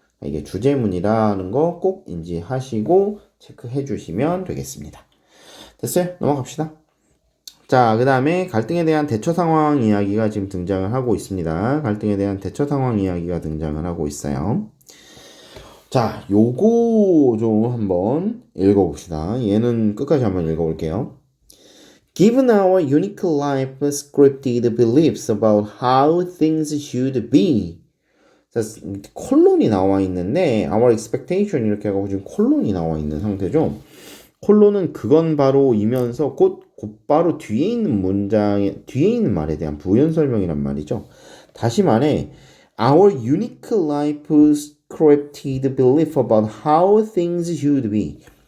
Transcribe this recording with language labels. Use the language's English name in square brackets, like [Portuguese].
[Korean] 이게 주제문이라는 거 꼭 인지하시고 체크해 주시면 되겠습니다. 됐어요? 넘어갑시다. 자, 그 다음에 갈등에 대한 대처 상황 이야기가 지금 등장을 하고 있습니다. 갈등에 대한 대처 상황 이야기가 등장을 하고 있어요. 자, 요거 좀 한번 읽어봅시다. 얘는 끝까지 한번 읽어볼게요. [English] Given our unique life scripted beliefs about how things should be. [Korean] 자, 콜론이 나와 있는데 [English] our expectation [Korean] 이렇게 하고 지금 콜론이 나와 있는 상태죠. 콜론은 그건 바로이면서 곧바로 뒤에 있는 문장에 뒤에 있는 말에 대한 부연 설명이란 말이죠. 다시 말해, [English] our unique life scripted belief about how things should be.